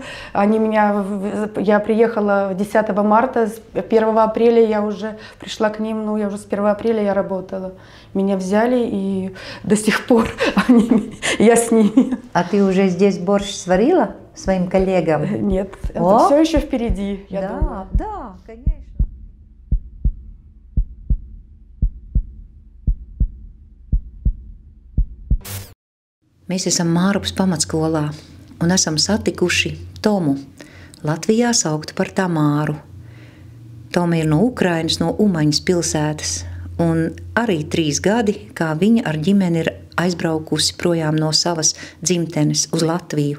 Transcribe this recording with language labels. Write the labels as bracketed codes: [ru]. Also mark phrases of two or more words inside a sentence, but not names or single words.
[ru] Я приехала 10 марта, 1 апреля я уже пришла к ним, ну я уже с 1 апреля я работала. Меня взяли и до сих пор я с ними. А ты уже здесь борщ сварила своим коллегам? Нет, это все еще впереди, я думаю. Да, конечно. [lv] Mēs esam Mārupas pamatskolā un esam satikuši Tomu, Latvijā sauktu par Tamāru. Toma ir no Ukrainas, no Umaņas pilsētas, un arī 3 gadi, kā viņa ar ģimeni ir aizbraukusi projām no savas dzimtenes uz Latviju.